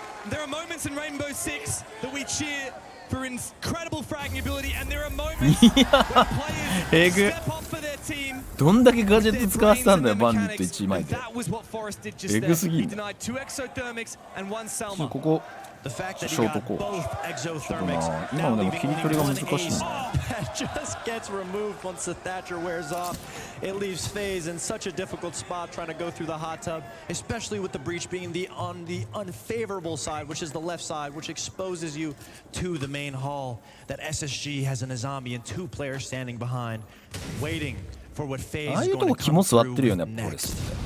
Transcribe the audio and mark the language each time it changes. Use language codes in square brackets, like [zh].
[en] There are moments in Rainbow Six that we cheer for incredible fragging ability, and there are moments where players step up for their team. [ja] どんだけガジェット使わせたんだよバンディット1枚で。エグすぎんだ。ここショートコーちょっとな今のでも切り取りが難しいんだ。 [en] Just gets removed once the Thatcher wears off. It leaves FaZe in such a difficult spot trying to go through the hot tub, especially with the breach being on the unfavorable side, which is the left side, which exposes you to the main hall. That SSG has an Azami and 2 players standing behind, waiting for what FaZe is going to come through with next.